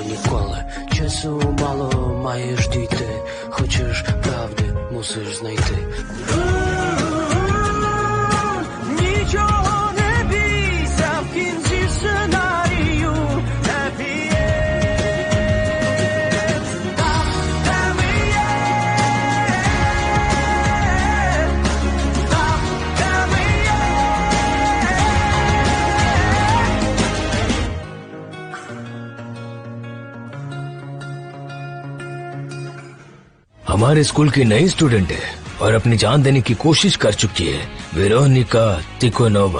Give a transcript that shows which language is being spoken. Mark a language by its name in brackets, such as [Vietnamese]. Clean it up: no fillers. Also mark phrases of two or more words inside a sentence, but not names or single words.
[Ukrainian] школи. Часу мало маєш дійти. Хочеш правди, мусиш знайти. Нічого не бійся, в кінці сценарію [English] happy end. [Ukrainian] Там, де ми є. Там, де ми є. [Hindi] हमारे स्कूल की नई स्टूडेंट है और अपनी जान देने की कोशिश कर चुकी है, वेरोनिका तिकोनोवा।